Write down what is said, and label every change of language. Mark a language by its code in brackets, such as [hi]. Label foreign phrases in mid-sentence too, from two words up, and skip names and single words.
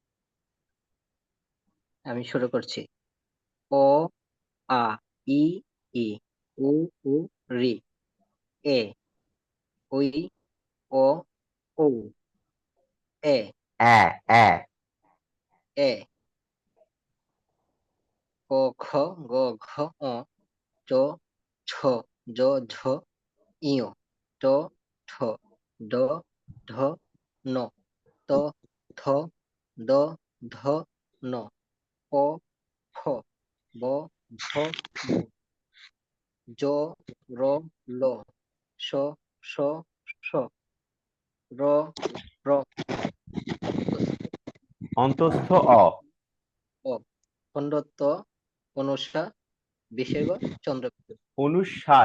[bn] আমি শুরু করছি। অ আ ই ই উ উ রি এ ওই ও ও এ অ্যা অ্যা এ ক খ গ ঘ ঙ চ ছ জ ঝ ইয় ট ঠ ড ঢ ন ত থ দ ধ ন প ফ ব ভ ম জ র ল স স স র র অন্তস্থ অ অ খণ্ডত্ব অনুসার বিসর্গ চন্দ্রবিন্দু অনুসার।